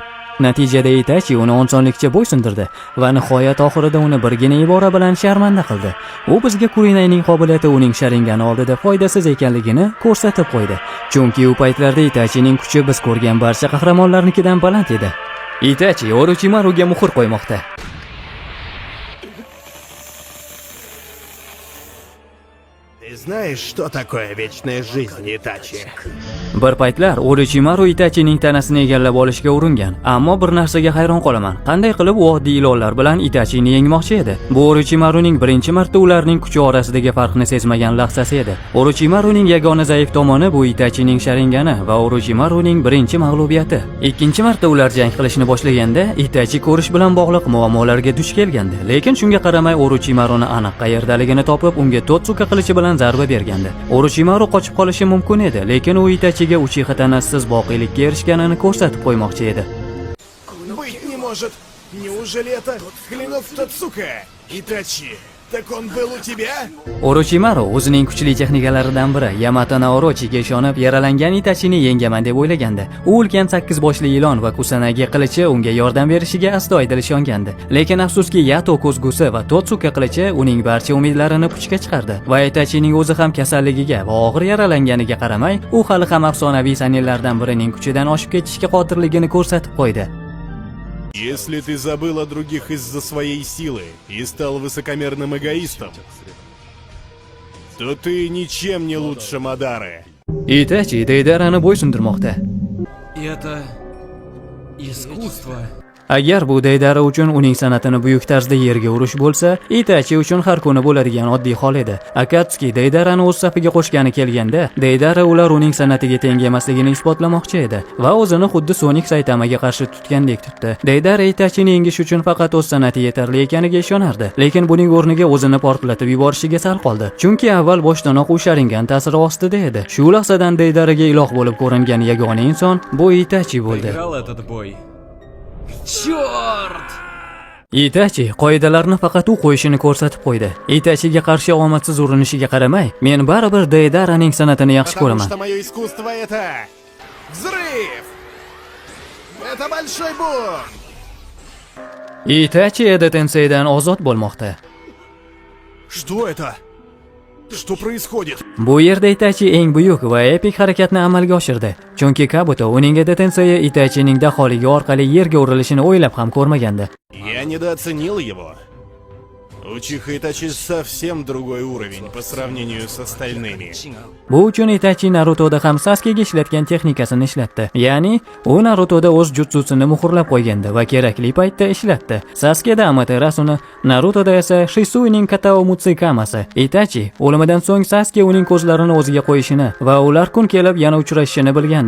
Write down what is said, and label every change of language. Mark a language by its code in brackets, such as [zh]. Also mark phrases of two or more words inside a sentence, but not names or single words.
[uz] Natijada Itachi uni osonlikcha bo'ysundirdi va nihoyat oxirida uni birgina ibora bilan sharmanda qildi. U bizga Kurinayning qobiliyati uning Sharingani oldida foydasiz ekanligini ko'rsatib qo'ydi. Chunki u paytlarda Itachining kuchi biz ko'rgan barcha qahramonlarnikidan baland edi. Itachi Orochimaruga muhr qo'ymoqda. [ru] Ты знаешь, что такое вечная жизнь, Итачи? [uz] Bir paytlar Orochimaru Itachining tanasini egallab olishga uringan, ammo bir narsaga hayron qolaman. Qanday qilib u oddiy ilonlar bilan Itachini yengmoqchi edi? Bu Orochimaruning birinchi marta ularning kuchi orasidagi farqni sezmagan lahzasi edi. Orochimaruning yagona zaif tomoni bu Itachining Sharingani va Orochimaruning birinchi mag'lubiyati. Ikkinchi marta ular jang qilishni boshlaganda Itachi ko'rish bilan bog'liq muammolarga duch kelgandi. Lekin shunga qaramay Orochimaruni aniq qayerdaligini topib, unga Totsuka qilichi bilan zarba bergandi. Orochimaru qochib qolishi mumkin edi, lekin u Itachiga Uchiha tanassiz boqiylikka erishganini ko'rsatib qo'ymoqchi edi. [ru] Быть не может. Неужели это клинок Тацука? Итачи, так он был у тебя? [uz] Orochimaru o'zining kuchli texnikalaridan biri Yamato Naorochiga ishonib yaralangan Itachini yengaman deb o'ylagandi. U ulkan 8 boshli ilon va Kusanagi qilichi unga yordam berishiga astoydil ishongandi. Lekin afsuski Yato ko'zgusi va Totsuka qilichi uning barcha umidlarini puchga chiqardi. Va Itachining o'zi ham kasalligiga va og'ir yaralanganiga qaramay, u hali ham afsonaviy sanillardan birining kuchidan oshib ketishga qodirligini ko'rsatib qo'ydi. [ru] Если ты забыл о других из-за своей силы и стал высокомерным эгоистом, то ты ничем не лучше Мадары. [uz] Itachi Deydarani bo'ysundirmoqda. [ru] Это искусство. [uz] Agar bu Deydara uchun uning san'atini buyuk tarzda yerga urish bo'lsa, Itachi uchun har kuni bo'ladigan oddiy hol edi. Akatsuki Deydarani o'z safiga qo'shgani kelganda, Deydara ular uning san'atiga teng emasligini isbotlamoqchi edi va o'zini xuddi Sonic Saitamaga qarshi tutgandek tutdi. Deydara Itachini yengish uchun faqat o'z san'ati yetarli ekaniga ishonardi, lekin buning o'rniga o'zini portlatib yuborishiga sal qoldi. Chunki avval boshdanoq u Sharingan ta'siri ostida edi. Shu lahzadan Deydaraga iloh bo'lib ko'ringan yagona inson bu Itachi bo'ldi. [ru] Проиграл этот бой. Черт! [uz] Itachi qoidalarni faqat u qo'yishini ko'rsatib qo'ydi. Itachiga qarshi omadsiz urinishiga qaramay, men baribir Deydaraning san'atini yaxshi [ru] Потому [uz] ko'raman. [ru] что мое искусство это взрыв. Это большой бум. [uz] Itachi Eda Tenseidan ozod bo'lmoqda. [ru] Что это? Что происходит? [uz] Bu yerda Itachi eng buyuk va epik harakatni amalga oshirdi. Chunki Kabuto uning Eda Tensei Itachining daholigi orqali yerga urilishini o'ylab ham ko'rmagandi. [ru] Я недооценил его. Учиха Итачи совсем другой уровень по сравнению с остальными. [uz] Bu uchun Itachi Narutoda ham Sasuke'ga ishlatgan texnikasini ishlatdi. Ya'ni, u Narutoda o'z jutsusini muhrlab qo'ygandi va kerakli paytda ishlatdi. Sasuke'da Amaterasuni, Narutoda esa Shisuining Katao Mutsukamasi. Itachi o'limidan so'ng Sasuke uning ko'zlarini o'ziga qo'yishini va ular kun kelib yana uchrashishini bilgandi.